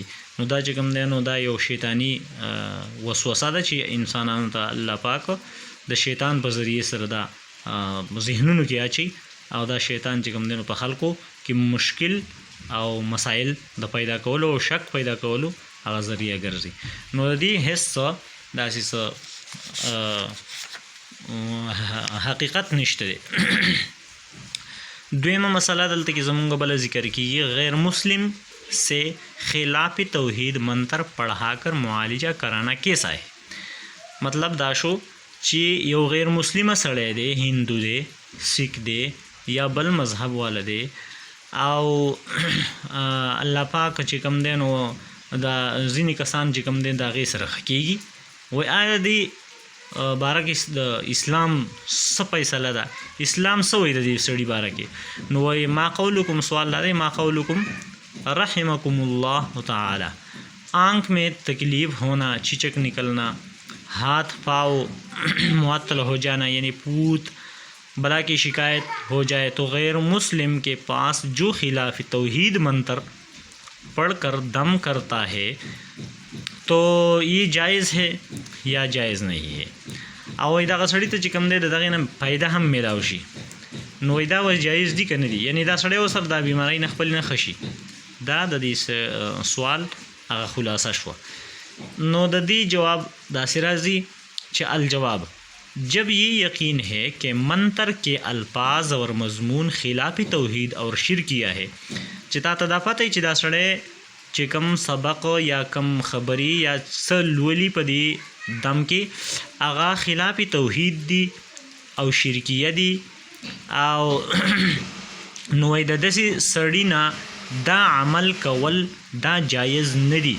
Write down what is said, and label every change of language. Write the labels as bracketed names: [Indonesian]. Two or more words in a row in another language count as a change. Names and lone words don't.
[Pashto] نو دا چې کوم دی نو دا یو شیطاني وسوسه ده چې انسانانو ته الله پاک د شیطان په ذریعه سره دا ذهنونو کې اچي، او دا شیطان چې کوم دی نو په خلکو کې مشکل او مسایل د پیدا کولو او شک پیدا کولو هغه ذریعه ګرځي. نو د دې هېڅ داسې څه حقیقت نشته دی. دویمه مسله دلته کې زمونږ بله ذکر کیږي، [Urdu] غیر مسلم سے خلاف توحید منتر پڑھا کر معالجہ کرانا کیسا ہے. [Pashto] مطلب دا شو چې یو غیر مسلمه سړی دی، هندو دی، سکھ دی یا بل مذهب والا دی، او الله پاک چې کوم دی نو دا ځینې کسان چې کوم دی د هغې سره ښه کېږي. وایي آیا دې باره کې د اسلام څه فیصله ده، اسلام څه وایي د دې سړي باره کې؟ نو وایي [Arabic] ما قولکم، [Pashto] سوال دا دی [Arabic] ما قولکم رحمکم الله تعالی، [Urdu] آنکھ میں تکلیف ہونا، چیچک نکلنا، ہاتھ پاؤں معطل ہو جانا یعنی پوت بلا کی شکایت ہو جائے تو غیر مسلم کے پاس جو خلاف توحید منتر پڑھ کر دم کرتا ہے تو یہ جائز ہے یا جائز نہیں ہے. [Pashto] और दغه سړی ته چې کوم دی دغه نه فایده هم میلاو شي نو دا و جایز دي کنه دي، یعنی دا سړی وسر دا بیماری نه خپل نه خشي. دا د دې سوال هغه خلاصه شو. نو د دې جواب دا سرازي چې الجواب [Urdu] جب یہ یقین ہے کہ منتر کے الفاظ اور مضمون خلاف توحید اور شرکیہ ہے [Pashto] چې تا ته دا پته چې دا سړی چې کم سبق یا کم خبری یا څه لولي په دې دم کې هغه خلاف توحید دی او شرکیه دی او نو د داسې سړي نه دا عمل کول دا جایز نه دی.